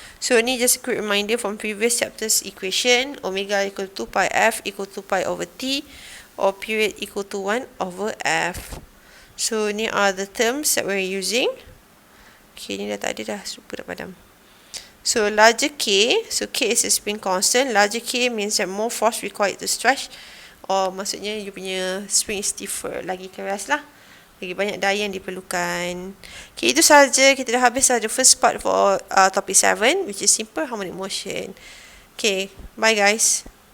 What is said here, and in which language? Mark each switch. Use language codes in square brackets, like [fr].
[en] So ni just a quick reminder from previous chapters equation. Omega equal to pi F equal to pi over T, or period equal to 1 over F. So ni are the terms that we're using. [ms] Okay, ni dah tak ada dah. Lupa dah padam. [en] So larger K, so K is a spin constant. Larger K means that more force required to stretch. [ms] Or maksudnya you punya spring [en] is stiffer, [ms] lagi keras lah. Lagi banyak daya yang diperlukan. Okay, itu sahaja. Kita dah habis [en] the first part for topic 7, which is simple harmonic motion. Okay, bye guys.